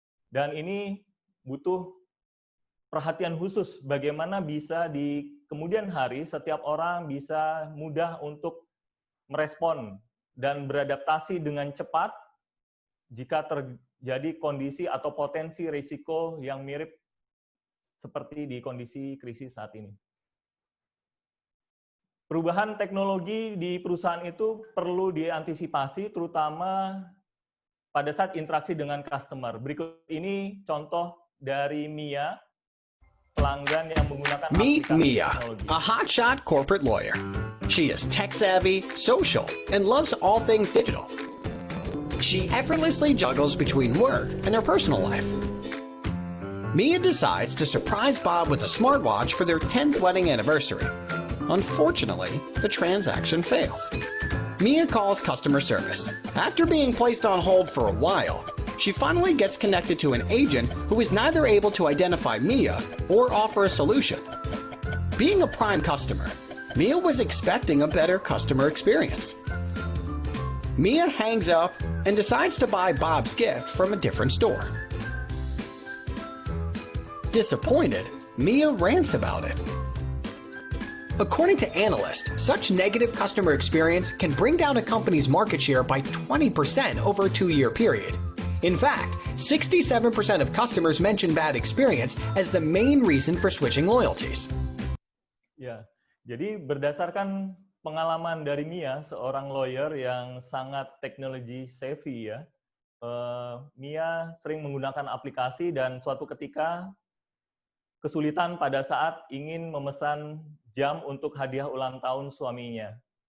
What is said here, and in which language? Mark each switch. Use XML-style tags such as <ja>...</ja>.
<id>Dan ini butuh perhatian khusus bagaimana bisa di kemudian hari setiap orang bisa mudah untuk merespon dan beradaptasi dengan cepat jika terjadi kondisi atau potensi risiko yang mirip seperti di kondisi krisis saat ini. Perubahan teknologi di perusahaan itu perlu diantisipasi, terutama pada saat interaksi dengan customer. Berikut ini contoh dari Mia, pelanggan yang menggunakan</id> <en>Meet</en> <id>aplikasi</id> <en>Mia,</en> <id>teknologi.</id> <en>a hotshot corporate lawyer. She is tech-savvy, social, and loves all things digital. She effortlessly juggles between work and her personal life. Mia decides to surprise Bob with a smartwatch for their 10th wedding anniversary. Unfortunately, the transaction fails. Mia calls customer service. After being placed on hold for a while, she finally gets connected to an agent who is neither able to identify Mia or offer a solution. Being a Prime customer, Mia was expecting a better customer experience. Mia hangs up and decides to buy Bob's gift from a different store. Disappointed, Mia rants about it. According to analysts, such negative customer experience can bring down a company's market share by 20% over a 2-year period. In fact, 67% of customers mention bad experience as the main reason for switching loyalties.</en> <id>Ya, jadi berdasarkan pengalaman dari Mia, seorang lawyer yang sangat technology savvy ya, Mia sering menggunakan aplikasi dan suatu ketika kesulitan pada saat ingin memesan jam untuk hadiah ulang tahun suaminya.</id>